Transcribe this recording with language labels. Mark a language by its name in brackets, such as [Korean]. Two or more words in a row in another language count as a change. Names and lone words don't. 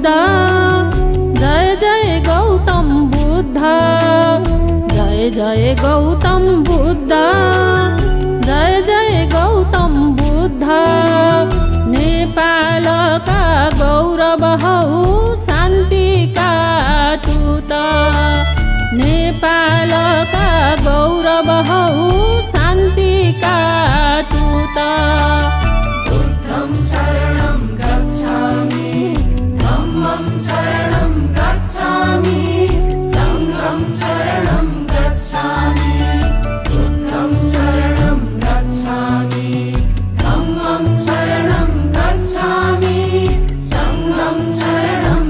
[Nepali] जय जय गौतम बुद्ध जय जय गौतम बुद्ध जय जय गौतम बुद्ध नेपालका गौरव हौ शान्तिका दूत नेपालका गौरव हौ शान्तिका दूत [Pali] बुद्धं शरणं गच्छामि धम्मं शरणं गच्छामि संघं शरणं गच्छामि बुद्धं शरणं गच्छामि धम्मं शरणं गच्छामि संघं शरणं